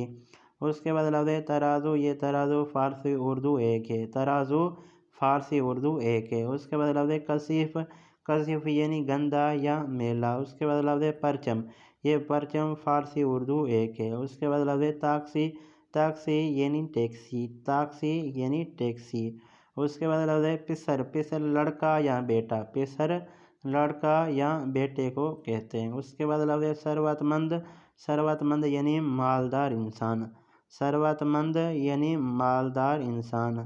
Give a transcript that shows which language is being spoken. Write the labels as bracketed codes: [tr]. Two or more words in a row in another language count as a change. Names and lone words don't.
[ur] اس کے بعد لفظ ترازو، یہ ترازو فارسی اردو ایک ہے، ترازو فارسی اردو ایک ہے۔ اس کے بعد لفظ کثیف، کثیف یعنی گندا یا میلا۔ اس کے بعد لفظ پرچم، یہ پرچم فارسی اردو ایک ہے۔ اس کے بعد لفظ تاکسی، تاکسی یعنی ٹیکسی، تاکسی یعنی ٹیکسی۔ اس کے بعد لفظ پسر، پسر لڑکا یا بیٹا، پسر لڑکا یا بیٹے کو کہتے ہیں۔ اس کے بعد لفظ ثروت مند، ثروت مند یعنی مالدار انسان، ثروت مند یعنی مالدار انسان۔